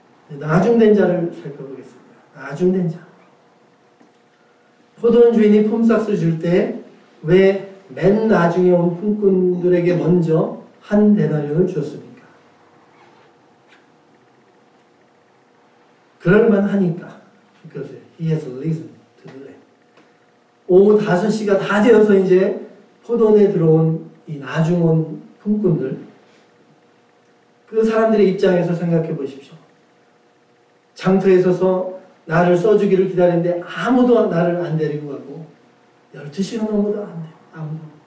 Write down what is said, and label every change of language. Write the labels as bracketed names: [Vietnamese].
[Korean] 나중된 자를 살펴보겠습니다. 나중된 자. 포도원 주인이 폼삭스를 줄 때 왜 맨 나중에 온 품꾼들에게 먼저 한 데나리온을 주었습니까? 그럴만하니까. [English] Because he has listened to them. [Korean] 오후 5시가 다 되어서 이제 포도원에 들어온 이 나중 온 품꾼들, 그 사람들의 입장에서 생각해 보십시오. 장터에 서서 나를 써주기를 기다리는데 아무도 나를 안 데리고 가고 12시가 넘어도 안 돼요. 아무도.